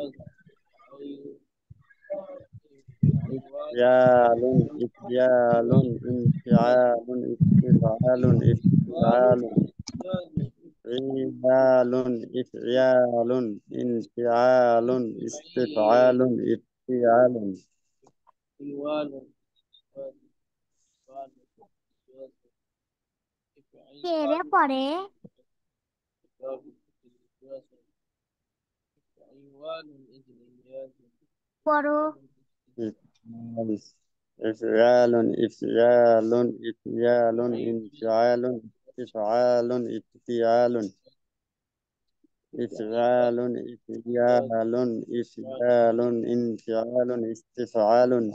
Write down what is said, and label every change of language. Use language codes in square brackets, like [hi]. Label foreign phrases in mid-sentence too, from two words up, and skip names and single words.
[ar] إضراب إفعيوال إفعال إفعال انفعال استفعال افتعال إفعال إفعال انفعال استفعال افتعال [bn] কে রে পরে পড়ো [ar] إفعال إفعال إفعال انفعال استفعال افتعال إفعال إفعال إفعال انفعال استفعال